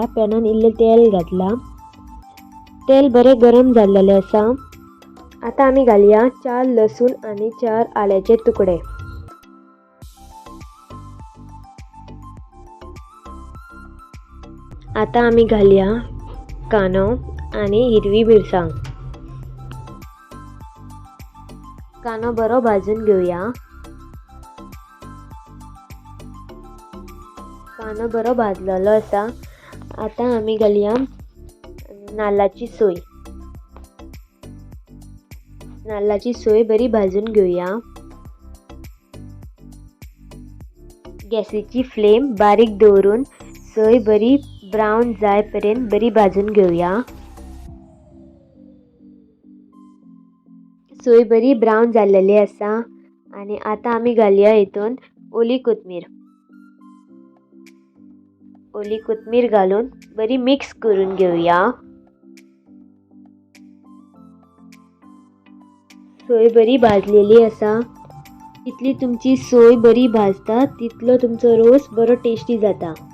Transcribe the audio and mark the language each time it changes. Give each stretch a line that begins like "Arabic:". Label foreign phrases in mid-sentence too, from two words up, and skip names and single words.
Konkani: पॅनान इल्ले तेल घातला. तेल बरे गरम झालेले असा. आता आम्ही घालूया 4 लसूण आणि 4 आल्याचे तुकडे. आता आम्ही घालूया कांदो आणि हिरवी मिरसांग. कांदो बरो भाजून घेऊया. कांदो बरो भाजलेलो असा. आता आम्ही घालूया नाल्लाची सोय. नाल्लाची सोय बरी भाजून घेऊया. गॅसीची फ्लेम बारीक दवरून सोय बरी ब्राऊन जायपर्यंत बरी भाजून घेऊया. सोय बरी ब्राऊन झालेली असा. आणि आता आम्ही घालूया हितून ओली कोथमीर. ओली कोथमीर घालून बरी मिक्स करून घेऊया. सोय बरी भाजलेली असा. जितली तुमची सोय बरी भाजता तितलो तुमचो रोस बरो टेस्टी जाता.